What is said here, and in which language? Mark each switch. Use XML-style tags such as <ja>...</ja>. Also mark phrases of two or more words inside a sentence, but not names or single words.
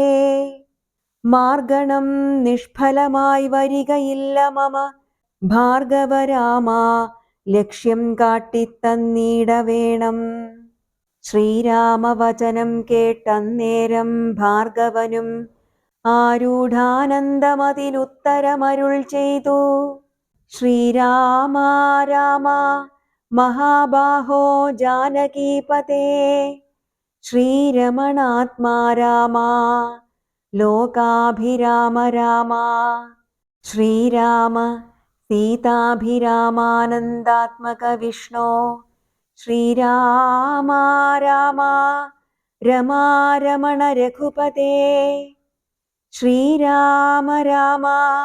<ml>മാർഗണം നിഷ്ഫലമായി വരികയില്ല മമ ഭാർഗവരാമാ ലക്ഷ്യം കാട്ടിത്തന്നീടവേണം. ശ്രീരാമവചനം കേട്ടന്നേരം ഭാർഗവനും ആരൂഢാനന്ദമതിനുത്തരമരുൾ ചെയ്തു.</ml> <sa>ശ്രീരാമ രാമ महाबाहो जानकीपते श्रीरमणात्मा रामा लोकाभिराम रामा श्रीराम सीताभिरामानन्दात्मक विष्णो श्रीरामा रामा रमा रमण रघुपते श्रीराम रामा</sa>